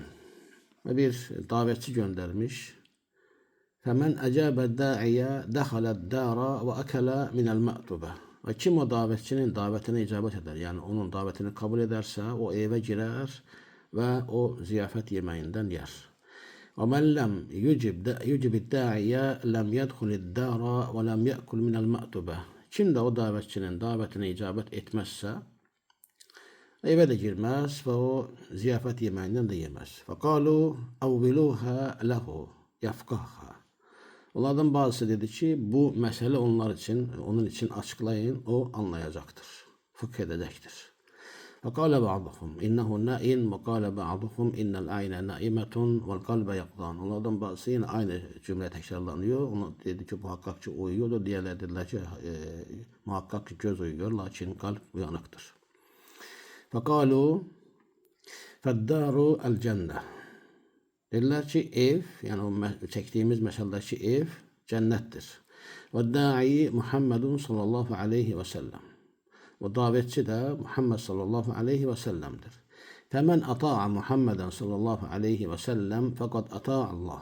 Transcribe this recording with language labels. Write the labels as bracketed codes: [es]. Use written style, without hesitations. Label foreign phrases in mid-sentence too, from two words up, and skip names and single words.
[tr] Ve bir davetçi göndermiş. [ar] فمن أجاب الداعي دخل الدار وأكل من المأدبة. [tr] Ve kim o davetçinin davetine icabet eder, yani onun davetini kabul ederse o eve girer ve o ziyafet yemeğinden yer. [ar] وَمَنْ لَمْ يُجِبِ الدَّاعِيَ لَمْ يَدْخُلِ الدَّارَ وَلَمْ يَأْكُلْ مِنَ الْمَأْتُبَةِ. [tr] Kim de o davetçinin davetine icabet etmezse eve de girmez ve o ziyafet yemeğinden de yemez. [ar] فَقَالُوا اَوْبِلُوهَا لَهُ يَفْقَهَا. [tr] Onlardan bazısı dedi ki bu mesele onun için açıklayın, o anlayacaktır, fıkh edecektir. [ar] فقال بعضهم إنه نائم وقال بعضهم إن العين نائمة والقلب يقظان. [tr] Onlardan bazısı yine aynı cümle tekrarlanıyor. Onu dedi ki muhakkak ki uyuyordu. Diğerleri dediler ki muhakkak ki göz uyuyor lakin kalp uyanıktır. [ar] فقالوا فالدار الجنة. [tr] Dediler ki ev, yani o çektiğimiz meseldeki ev cennettir. [ar] والداعي محمد صلى الله عليه وسلم. [tr] O davetçi de Muhammed [ar] صلى الله عليه وسلم'dir. فمن أطاع محمدا صلى الله عليه وسلم فقد أطاع الله.